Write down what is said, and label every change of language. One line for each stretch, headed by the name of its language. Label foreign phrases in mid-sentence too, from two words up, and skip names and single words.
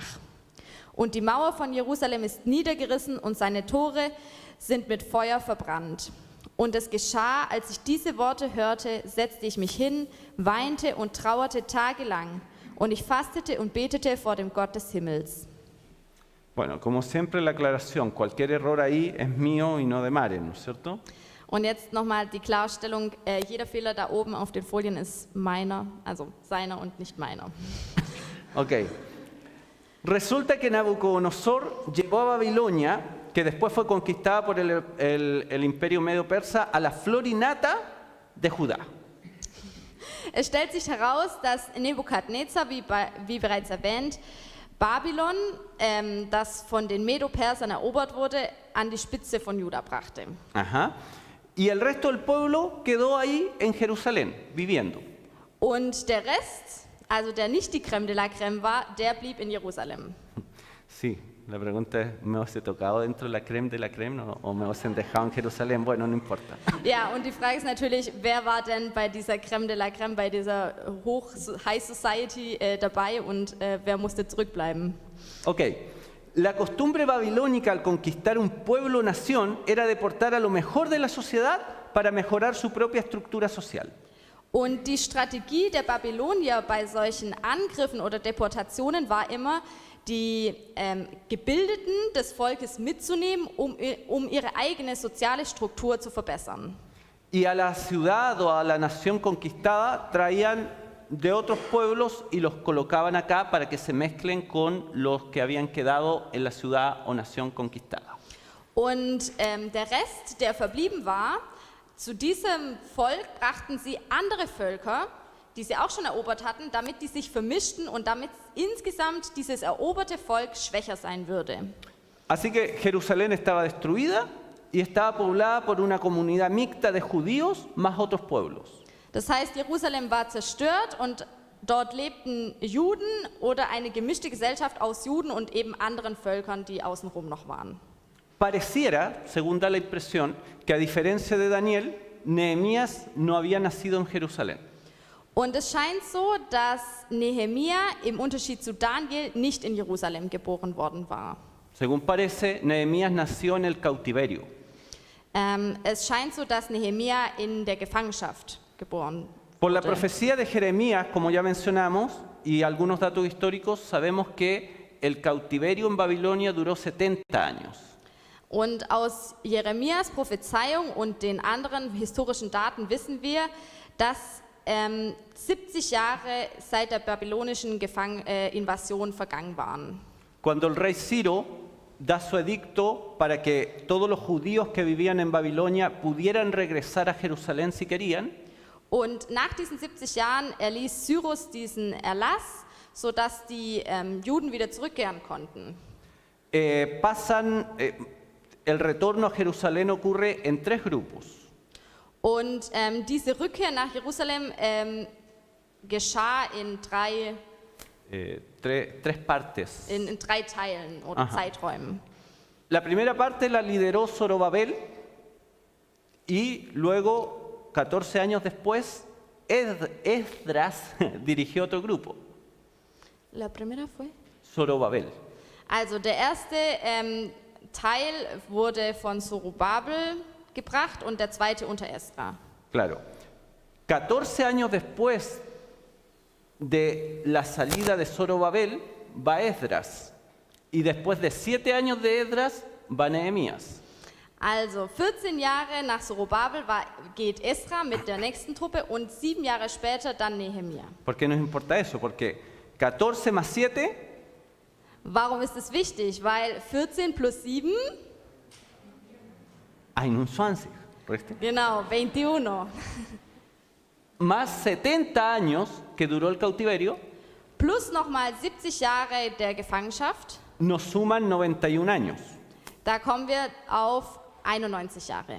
German: Und die Mauer von Jerusalem ist niedergerissen und seine Tore sind mit Feuer verbrannt. Und es geschah, als ich diese Worte hörte, setzte ich mich hin, weinte und trauerte tagelang. Und ich fastete und betete vor dem Gott des Himmels.
Spanish: Bueno, como siempre la aclaración, cualquier error ahí es mío y no de Mare, ¿no es cierto?
German: Und jetzt nochmal die Klarstellung, jeder Fehler da oben auf den Folien ist meiner, also seiner und nicht meiner.
Spanish: Ok. Resulta que Nabucodonosor llevó a Babilonia, que después fue conquistada por el imperio medo-persa, a la flor y nata de Judá.
German: Es stellt sich heraus, dass Nebukadnezar, wie bereits erwähnt, Babylon, das von den Medo-Persern erobert wurde, an die Spitze von Juda brachte.
Spanish: Ajá. Y el resto del pueblo quedó ahí en Jerusalén, viviendo.
German: Und der Rest, also der nicht die
French: Crème de la Crème
German: war, der blieb in Jerusalem.
Spanish: Sí, la pregunta es, ¿me hubiese tocado dentro de la crème no? ¿O me hubiesen dejado en Jerusalén? Bueno, no importa.
German: Ja, und die Frage ist natürlich, wer war denn bei dieser
French: Crème de la Crème,
German: bei dieser
English: High Society
German: dabei und wer musste zurückbleiben?
Spanish: Ok, la costumbre babilónica al conquistar un pueblo-nación era deportar a lo mejor de la sociedad para mejorar su propia estructura social.
German: Und die Strategie der Babylonier bei solchen Angriffen oder Deportationen war immer, die Gebildeten des Volkes mitzunehmen, um ihre eigene soziale Struktur zu verbessern.
Spanish: Y a la ciudad o a la nación conquistada traían de otros pueblos y los colocaban acá para que se mezclen con los que habían quedado en la ciudad o nación conquistada.
German: Und der Rest, der verblieben war, zu diesem Volk brachten sie andere Völker, die sie auch schon erobert hatten, damit die sich vermischten und damit insgesamt dieses eroberte Volk schwächer sein würde.
Spanish: Así que Jerusalén estaba destruida y estaba poblada por una comunidad mixta de judíos más otros pueblos.
German: Das heißt, Jerusalem war zerstört und dort lebten Juden oder eine gemischte Gesellschaft aus Juden und eben anderen Völkern, die außenrum noch waren.
Spanish: Pareciera, según da la impresión, que a diferencia de Daniel, Nehemías no había nacido en Jerusalén.
German: Und es scheint so, dass Nehemia im Unterschied zu Daniel nicht in Jerusalem geboren worden war.
Spanish: Según parece, Nehemías nació en el cautiverio.
German: Es scheint so, dass Nehemia in der Gefangenschaft geboren
Spanish: Por la
German: wurde.
Spanish: profecía de Jeremías, como ya mencionamos, y algunos datos históricos, sabemos que el cautiverio en Babilonia duró 70 años.
German: Und aus Jeremias Prophezeiung und den anderen historischen Daten wissen wir, dass 70 Jahre seit der babylonischen Invasion vergangen waren.
Spanish: Cuando el rey Ciro da su edicto para que todos los judíos que vivían en Babilonia pudieran regresar a Jerusalén si querían,
German: Und nach diesen 70 Jahren erließ Cyrus diesen Erlass, sodass die Juden wieder zurückkehren konnten.
Spanish: El retorno a Jerusalén ocurre en 3 grupos.
German: Und diese Rückkehr nach Jerusalem geschah in
Spanish: Tres partes.
German: in 3 Teilen oder Aha. Zeiträumen.
Spanish: La primera parte la lideró Zorobabel y luego, 14 años después, Esdras dirigió otro grupo, La primera fue? Zorobabel.
German: Also der erste Teil wurde von Zorobabel gebracht und der zweite unter Esra.
Spanish: Claro. 14 años después de la salida de Zorobabel va Esdras y después de 7 años de Esdras va Nehemías.
German: Also 14 Jahre nach Zorobabel geht Esra mit der nächsten Truppe und 7 Jahre später dann Nehemia.
Spanish: ¿Por qué nos importa eso? Porque 14 más 7
German: Warum ist es wichtig? Weil 14 plus 7, 21,
Spanish: ¿correcto?
German: genau, 21,
Spanish: Más 70 años que duró el cautiverio,
German: plus nochmal 70 Jahre der Gefangenschaft,
Spanish: nos suman 91 años.
German: da kommen wir auf 91 Jahre.